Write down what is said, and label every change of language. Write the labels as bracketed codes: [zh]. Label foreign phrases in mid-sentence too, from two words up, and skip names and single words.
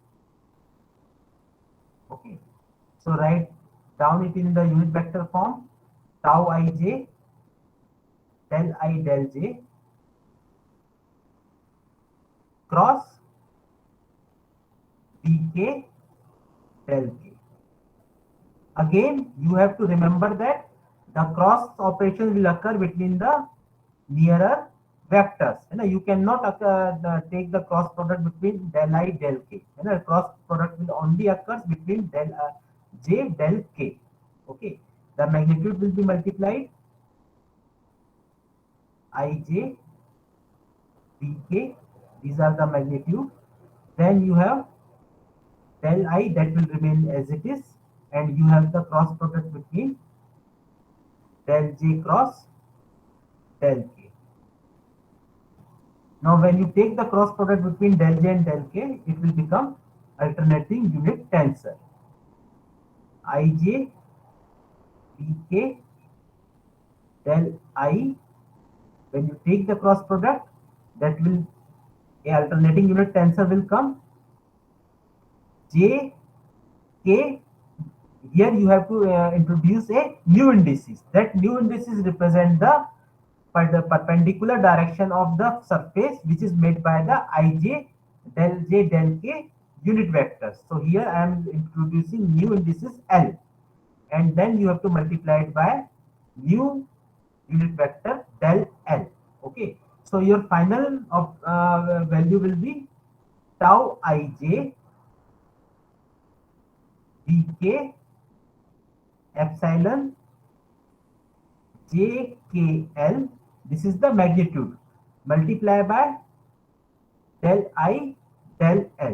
[en] Okay. So write down it in the unit vector form. Tau ij del I del j cross vk del k. Again, you have to remember that the cross operation will occur between the nearer vectors. You cannot take the cross product between del I del k. Cross product will only occur between del j del k. Okay, the magnitude will be multiplied ij vk. These are the magnitude. Then you have del I that will remain as it is, and you have the cross product between del j cross del k. Now when you take the cross product between del j and del k, it will become alternating unit tensor. Ij vk del I, when you take the cross product, that will a alternating unit tensor will come. J k, here you have to introduce a new indices. That new indices represent the perpendicular direction of the surface which is made by the ij del j del k unit vectors. So here I am introducing new indices L, and then you have to multiply it by new unit vector del L. Okay, so your final value will be tau ij vk epsilon jkl. This is the magnitude, multiply by del I del L.